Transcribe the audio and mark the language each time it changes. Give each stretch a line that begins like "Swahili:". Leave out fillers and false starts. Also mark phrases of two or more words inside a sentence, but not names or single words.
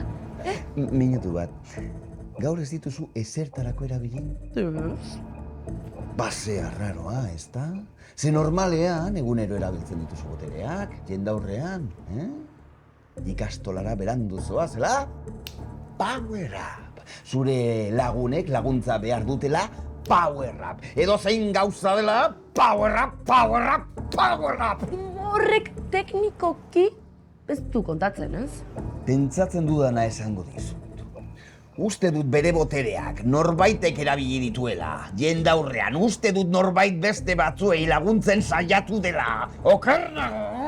Basque: Minutu bat, gaur ez dituzu ezertarako erabili? Base arraroa, ez da? Ze normalean egunero erabiltzen dituzu botereak, jendaurrean, Ikastolara berandu zoazela,
English: power up.
Basque: Zure lagunek laguntza behar dutela,
English: power up.
Basque: Edo zein gauza dela,
English: power up, power up, power up.
Basque: Horrek teknikoki ez du kontatzen, ez? Pentsatzen dudana esango dizut. Uste dut bere botereak norbaitek erabili dituela. Jendaurrean, uste dut norbait beste batzuei laguntzen saiatu dela. Oker nago?